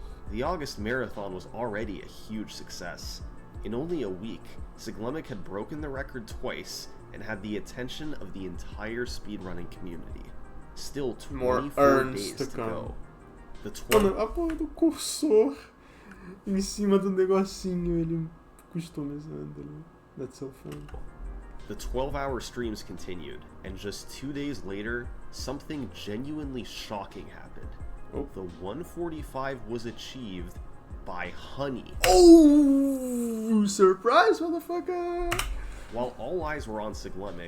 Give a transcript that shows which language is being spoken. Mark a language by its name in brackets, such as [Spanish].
[English] The August Marathon was already a huge success. In only a week, Siglemik had broken the record twice and had the attention of the entire speedrunning community. Still 24 days to go. The 12 [Portuguese] Mano, a porra do cursor em cima do negocinho, ele customizando ali. [English] That's so fun. The 12-hour streams continued, and just 2 days later, something genuinely shocking happened. Oh. The 145 was achieved by Honey. Oh! Surprise, motherfucker! While all eyes were on Siglemik,